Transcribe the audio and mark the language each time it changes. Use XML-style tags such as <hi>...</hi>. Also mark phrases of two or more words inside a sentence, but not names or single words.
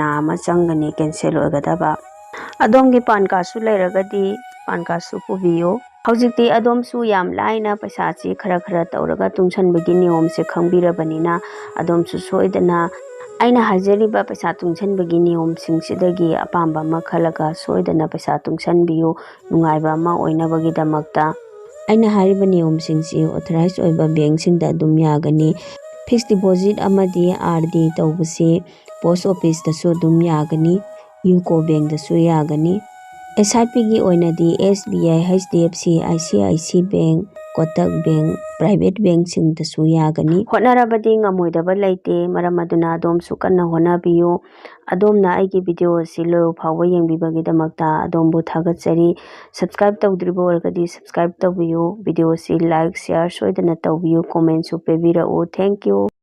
<mni>ama changani cancel oigadaba adomgi pan card su leiragadi pan card su pubiyo haujikti adom su yam laina paisa chi khara tawraga tungsanbagi niyom se khangbirabanina adom su soidana aina hajariba paisa tungsanbagi niyom singsidagi apamba ma khalaga soidana paisa tungsanbiyu nungaiba ma oinabagi damakta aina hariba niyom singsi authorized oiba bank singda dum yagani</mni> <en>fixed deposit</en> <mni>amadi RD tawbasi</mni> <en>post office</en> <mni>da su dum yagani UCO bank da su yagani SIP gi oinadi SBI HDFC ICIC bank Kotak bank</mni> <en>private bank</en> <mni>sing da su yagani honarabadi ngamoidaba laite maramaduna adom su kanna honabiyo adomna aigi video silo phawa yengbibagi damakta adombu thagatsari subscribe tawdribo orgadi subscribe tawbiyo video si</mni> <en>like share</en> <mni>soidana tawbiyo comment su pebira o</mni> <en>thank you</en>